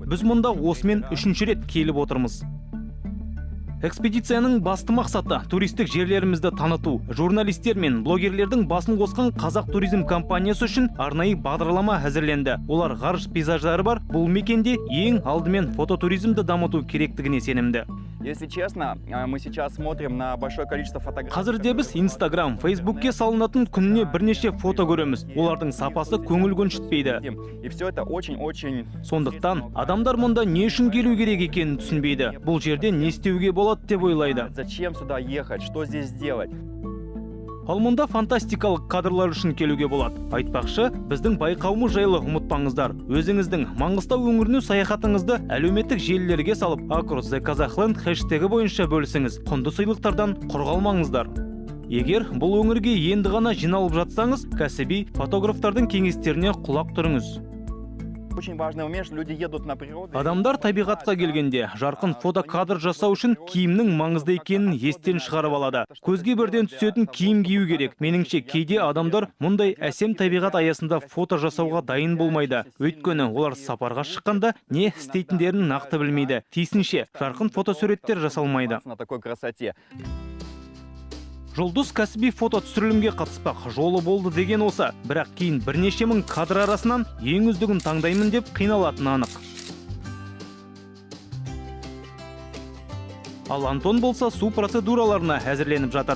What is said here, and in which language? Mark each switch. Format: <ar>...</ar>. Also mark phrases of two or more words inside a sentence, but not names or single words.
<kk>Біз мұнда осымен 3-ші рет келіп отырмыз. Экспедицияның басты мақсаты туристік жерлерімізді таныту. Журналистер мен блогерлердің басын қосқан Қазақ туризм компаниясы үшін арнайы бағдарлама әзірленді. Олар ғарыш пейзаждары бар бұл мекенде ең алдымен фототуризмді дамыту керектігіне сенімді.</kk> <ru>Если честно, мы сейчас смотрим на большое количество фотографий.</ru> <kk>Қазірде біз Instagram, Facebookке салынатын күніне бірнеше фото көреміз. Олардың сапасы көңіл көншітпейді.</kk> <ru>И все это очень-очень...</ru> <kk>Сондықтан адамдар мұнда не үшін келу керек екенін түсінбейді. Бұл жерде не істеуге болады деп ойлайды.</kk> <ru>Зачем сюда ехать? Что здесь делать?</ru> <kk>Ал мұнда фантастикалық кадрлар үшін келуге болады. Айтпақшы, біздің байқауымыз жайлы ұмытпаңыздар. Өзіңіздің Маңғыстау өңіріне саяхатыңызды әлеуметтік желілерге салып, Across the Kazakhland хэштегі бойынша бөлісіңіз. Құнды сыйлықтардан құр қалмаңыздар. Егер бұл өңірге енді ғана жиналып жатсаңыз, кәсіби фотографтардың кеңестеріне құлақ түріңіз.</kk> <ru>Очень важный момент, что люди едут на природу.</ru> <kk>Адамдар табиғатқа келгенде жарқын фотокадр жасау үшін киімнің маңызды екенін естен шығарып алады. Көзге бірден түсетін киім кию керек. Меніңше кейде адамдар мұндай әсем табиғат аясында фото жасауға дайын болмайды. Өйткені олар сапарға шыққанда не істейтіндерін нақты білмейді. Тиісінше жарқын фотосуреттер жасалмайды.</kk> <ru>На такой красоте.</ru> <kk>Жұлдыз кәсіби фото түсірілімге қатыспақ жолы болды деген осы. Бірақ кейін бірнеше мың кадр арасынан ең үздігін таңдаймын деп қиналатыны анық. Ал Антон болса су процедураларына әзірленіп жатыр.</kk>